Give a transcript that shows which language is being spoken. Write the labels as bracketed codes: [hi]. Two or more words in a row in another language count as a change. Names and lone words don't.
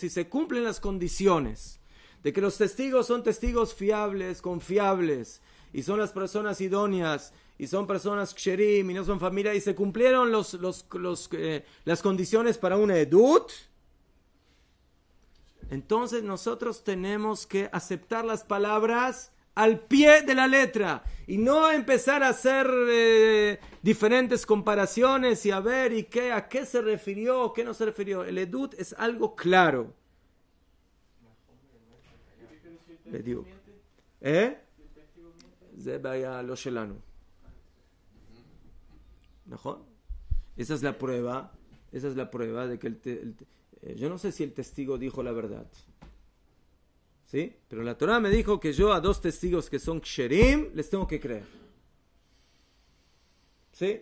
[es] Si se cumplen las condiciones de que los testigos son testigos fiables, confiables, y son las personas idóneas, y son personas ksherim, y no son familia, y se cumplieron las condiciones para una edut, entonces nosotros tenemos que aceptar las palabras al pie de la letra, y no empezar a hacer diferentes comparaciones, y a ver, a qué se refirió, qué no se refirió. El edut es algo claro. [he] בדיוק. זה בעיה לא שלנו. נכון? [es] Esa es la prueba esa es la prueba de que yo no sé si el testigo dijo la verdad. ¿Sí? Pero la Torah me dijo que yo a 2 testigos que son ksherim les tengo que creer. ¿Sí?